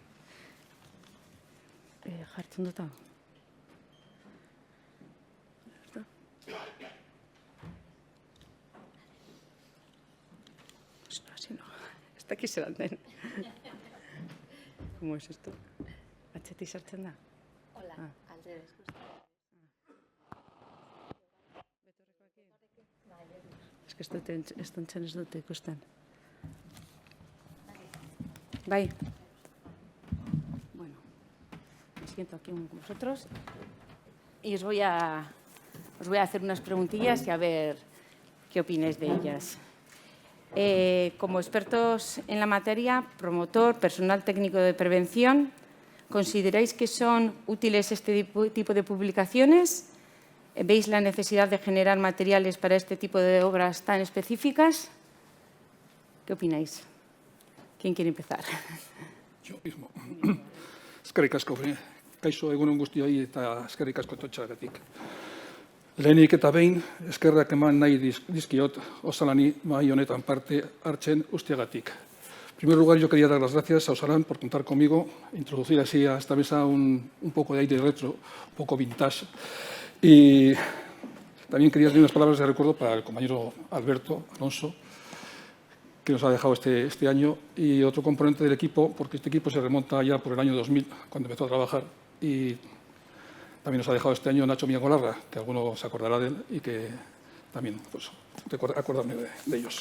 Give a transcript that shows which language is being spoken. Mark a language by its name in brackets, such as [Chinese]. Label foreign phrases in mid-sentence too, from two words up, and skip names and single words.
[Spanish] Está aquí se la den. ¿Cómo es esto? [Basque] ¿Atxetik sartzen da? [Spanish] Hola, al revés, justo. Es que [Basque] estontzen ez dute ikusten. Bai. [Spanish] Bueno, me siento aquí con vosotros y os voy a hacer unas preguntillas y a ver qué opináis de ellas. Como expertos en la materia, promotor, personal técnico de prevención, ¿consideráis que son útiles este tipo de publicaciones? ¿Veis la necesidad de generar materiales para este tipo de obras tan específicas? ¿Qué opináis? ¿Quién quiere empezar? Yo mismo. [Basque] Eskerrik asko, kaixo egunon guztioi eta eskerrik asko etortzeagatik. Lehenik eta behin, eskerrak eman nahi dizkiot Osalani mahai honetan parte hartzen usteagatik. [Spanish] En primer lugar, yo quería dar las gracias a Osalan por contar conmigo, introducir así a esta mesa un poco de aire retro, un poco vintage. Y también quería decir unas palabras de recuerdo para el compañero Alberto Alonso, que nos ha dejado este año, y otro componente del equipo, porque este equipo se remonta ya por el año 2000, cuando empezó a trabajar, y también nos ha dejado este año Nacho Miagolarra, que alguno se acordará de él y que también, pues, acordarme de ellos.